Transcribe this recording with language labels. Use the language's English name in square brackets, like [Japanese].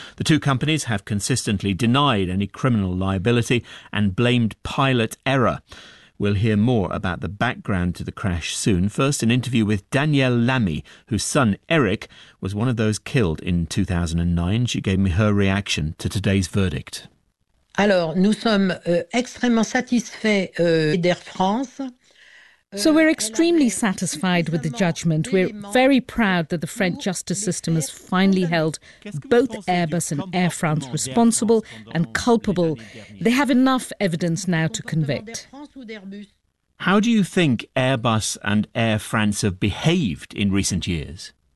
[English] The two companies have consistently denied any criminal liability and blamed pilot error. We'll hear more about the background to the crash soon. First, an interview with Danielle Lamy, whose son Eric was one of those killed in 2009. She gave me her reaction to today's verdict. [French] Alors, nous sommes extrêmement satisfaits d'Air France. [English] So we're extremely satisfied with the judgment. We're very proud that the French justice system has finally held both Airbus and Air France responsible and culpable. They have enough evidence now to convict. How do you think Airbus and Air France have behaved in recent years?